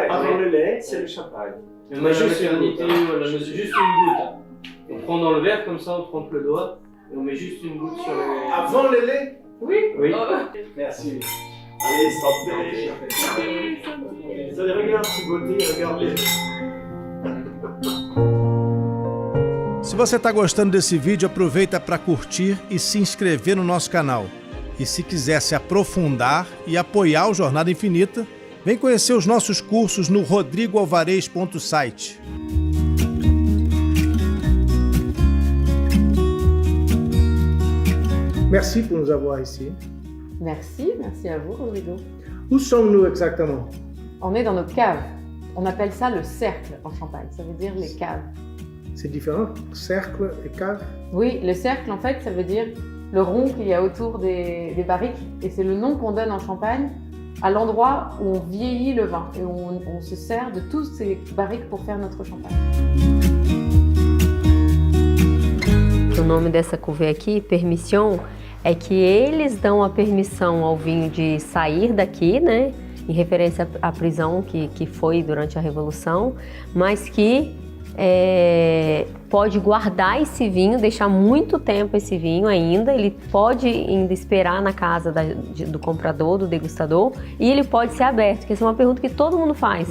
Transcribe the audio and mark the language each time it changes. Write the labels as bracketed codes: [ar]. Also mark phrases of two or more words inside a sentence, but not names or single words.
[fr] Avant le lait, c'est le champagne. Même à la Juste une maternité, goutte, hein. voilà, mais c'est juste une goutte. On prend dans le verre comme ça, on trempe le doigt et on met juste une goutte sur les... Avant le lait? Oui. Oui. Merci. Allez, santé. Allez, regarde, cette beauté, regarde-les. [pt] Se você está gostando desse vídeo, aproveita para curtir e se inscrever no nosso canal. E se quiser se aprofundar e apoiar o Jornada Infinita, vem conhecer os nossos cursos no rodrigoalvarez.site. [fr] Merci pour nous avoir ici. Merci à vous Rodrigo. Où sommes-nous exactement? On est dans nos caves. On appelle ça le cercle en Champagne, ça veut dire les caves. C'est différent, cercle et cave. Oui, le cercle en fait ça veut dire le rond qu'il y a autour des barriques et c'est le nom qu'on donne en Champagne à l'endroit où on vieillit le vin et on se sert de toutes ces barriques pour faire notre champagne. [pt] O nome dessa cuvée aqui, permission, é que eles dão a permissão ao vinho de sair daqui, né? Em referência à prisão que foi durante a Revolução, mas que pode guardar esse vinho, deixar muito tempo esse vinho ainda, ele pode ainda esperar na casa do comprador, do degustador, e ele pode ser aberto, que essa é uma pergunta que todo mundo faz.